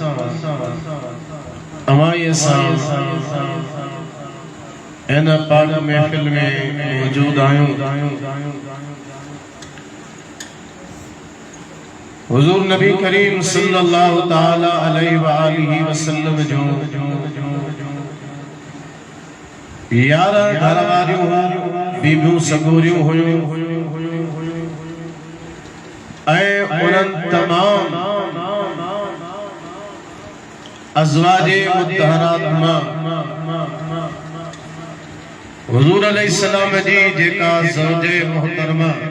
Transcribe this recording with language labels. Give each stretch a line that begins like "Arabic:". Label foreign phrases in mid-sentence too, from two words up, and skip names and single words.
Sindhi: अमाई सां इन पाक महफिल में मौजूद आयूं। हुजूर नबी करीम
Arabic: صلى الله تعالى عليه و آله وسلم
Sindhi: जो 11 घर वारियूं बीबियूं सगोरियूं हुयूं ऐं उन्हनि तमाम अज़वाजे मुतहरात मां हुजूर अलैहिस्सलाम जी जेका ज़ौजे मोहतरमा